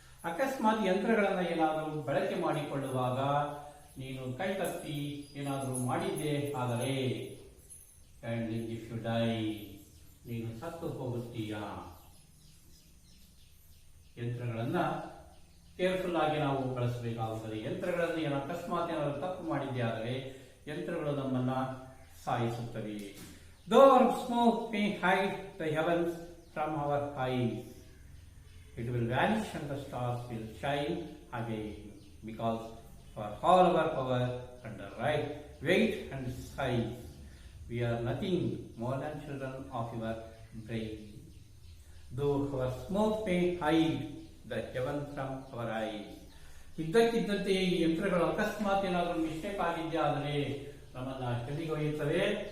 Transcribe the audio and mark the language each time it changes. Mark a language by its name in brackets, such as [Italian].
[Kannada] ಅಕಸ್ಮಾತ್ ಯಂತ್ರಗಳನ್ನು ಏನಾದರೂ ಬಳಕೆ ಮಾಡಿಕೊಳ್ಳುವಾಗ ನೀನು ಕೈ ತಪ್ಪಿ ಏನಾದರೂ ಮಾಡಿದ್ದೆ ಆದರೆ [English] handling if you die, [Kannada] ನೀನು ಸತ್ತು ಹೋಗುತ್ತೀಯ. ಯಂತ್ರಗಳನ್ನು ಕೇರ್ಫುಲ್ ಆಗಿ ನಾವು ಬಳಸಬೇಕಾಗುತ್ತದೆ. ಯಂತ್ರಗಳಲ್ಲಿ ಏನೋ ಅಕಸ್ಮಾತ್ ಏನಾದರೂ ತಪ್ಪು ಮಾಡಿದ್ದೆ ಆದರೆ ಯಂತ್ರಗಳು ನಮ್ಮನ್ನ ಸಾಯಿಸುತ್ತವೆ. [English] Though our smoke may hide the heavens from our eyes, it will vanish and the stars will shine again. Because for all our power and the right weight and size, we are nothing more than children of your brain. Though our smoke may hide the heaven from our eyes. [Kannada] ಇದ್ದಕ್ಕಿದ್ದಂತೆ ಈ ಯಂತ್ರಗಳು ಅಕಸ್ಮಾತ್ ಏನಾದರೂ mistake ಆಗಿದ್ದೆ ಆದರೆ ನಮ್ಮನ್ನ ಕೆಳಗೆ ಒಯ್ಯುತ್ತವೆ.